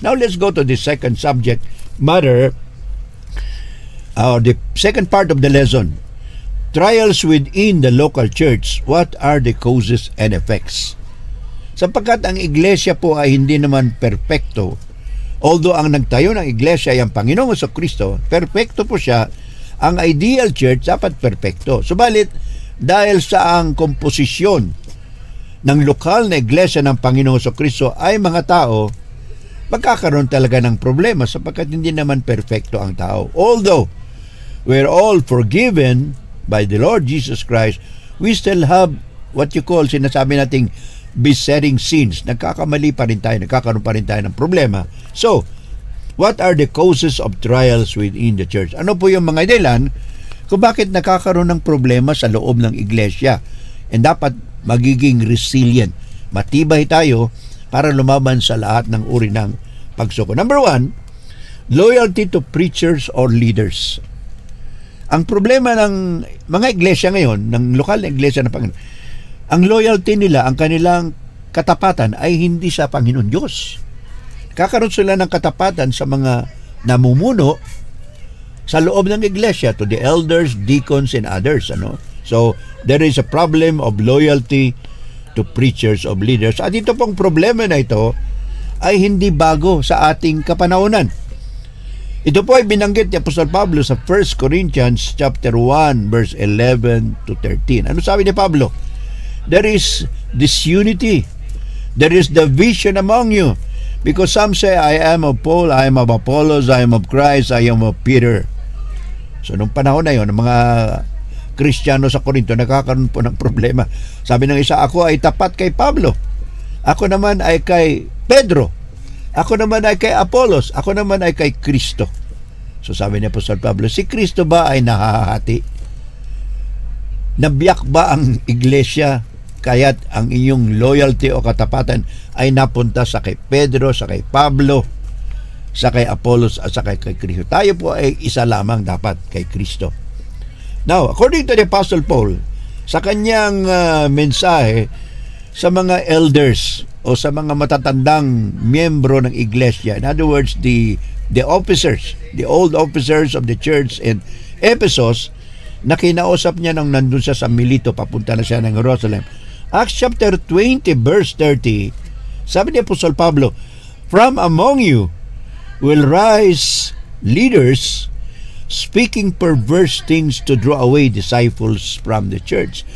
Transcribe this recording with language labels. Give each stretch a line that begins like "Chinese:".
English: Now, let's go to the second subject matter, the second part of the lesson. Trials within the local church, what are the causes and effects?
Filipino: Sapagkat ang iglesia po ay hindi naman perpekto, although ang nagtayo ng iglesia ay ang Panginoong Jesucristo, perpekto po siya, ang ideal church dapat perpekto. Subalit, dahil sa ang komposisyon ng lokal na iglesia ng Panginoong Jesucristo ay mga tao, magkakaroon talaga ng problema sapagkat hindi naman perpekto ang tao.
English: Although we're all forgiven by the Lord Jesus Christ, we still have what you call,
Filipino: sinasabi nating
English: besetting sins.
Filipino: Nagkakamali pa rin tayo, nagkakaroon pa rin tayo ng problema.
English: So, what are the causes of trials within the church?
Filipino: Ano po yung mga dahilan kung bakit nakakaroon ng problema sa loob ng iglesia? And dapat magiging resilient. Matibay tayo para lumaban sa lahat ng uri ng pagsuko.
English: Number 1, loyalty to preachers or leaders.
Filipino: Ang problema ng mga iglesia ngayon, ng lokal na iglesia ng Panginoon, ang loyalty nila, ang kanilang katapatan ay hindi sa Panginoon Diyos. Kakaroon sila ng katapatan sa mga namumuno sa loob ng iglesia,
English: to the elders, deacons, and others. So, there is a problem of loyalty to preachers, of leaders.
Filipino: At ito pong problema na ito ay hindi bago sa ating kapanahonan. Ito po ay binanggit ni Apostol Pablo sa 1 Corinthians chapter 1, verse 11 to 13. Ano sabi ni Pablo?
English: There is disunity. There is division among you. Because some say, I am of Paul, I am of Apollos, I am of Christ, I am of Peter.
Filipino: So, nung panahon na yun, ang mga Kristiyano sa Corinto nakakaroon po ng problema. Sabi ng isa, ako ay tapat kay Pablo. Ako naman ay kay Pedro. Ako naman ay kay Apollos. Ako naman ay kay Kristo. So, sabi ni Apostol Pablo, si Kristo ba ay nahahati? Nabiyak ba ang iglesia kaya't ang inyong loyalty o katapatan ay napunta sa kay Pedro, sa kay Pablo, sa kay Apollos at sa kay Kristo? Tayo po ay isa lamang dapat, kay Kristo.
English: Now, according to the Apostle Paul,
Filipino: sa kanyang mensahe sa mga elders o sa mga matatandang miyembro ng iglesia,
English: in other words, the officers, the old officers of the church in Ephesus,
Filipino: na kinausap niya nang nandun siya sa Milito, papunta na siya ng Jerusalem.
English: Acts chapter 20 verse 30,
Filipino: sabi ni Apostol Pablo,
English: from among you will rise leaders speaking perverse things to draw away disciples from the church.